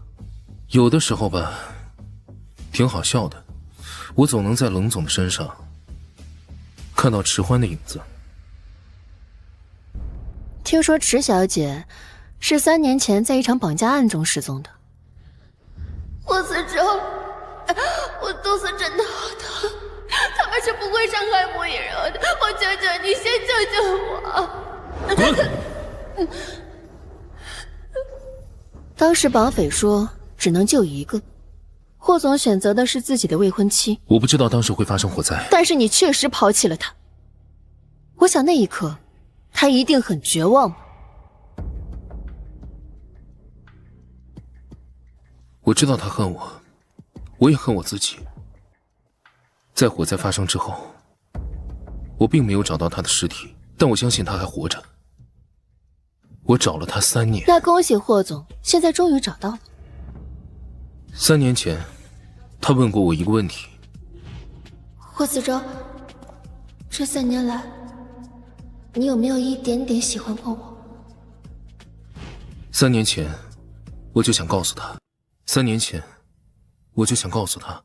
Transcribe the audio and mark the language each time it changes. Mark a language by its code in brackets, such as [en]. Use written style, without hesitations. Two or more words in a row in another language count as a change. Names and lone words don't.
[zh] 有的時候吧，挺好笑的，我總能在冷總的身上看到池歡的影子。聽說池小姐是3年前在一場綁架案中失蹤的。霍思周，我肚子真的好疼，他們是不會傷害穆以柔的，我求求你先救救我。滾！當時綁匪說只能救一個，霍總選擇的是自己的未婚妻。我不知道當時會發生火災，但是你確實拋棄了他。我想那一刻他一定很絕望。我知道他恨我，我也恨我自己。在火災發生之後，我並沒有找到他的屍體，但我相信他還活着。我找了他3年。那恭喜霍總，現在終於找到了。 3年前，他問過我一個問題。霍思周，這3年來，你有沒有一點點喜歡過我？3年前，我就想告訴他。3年前，我就想告訴他。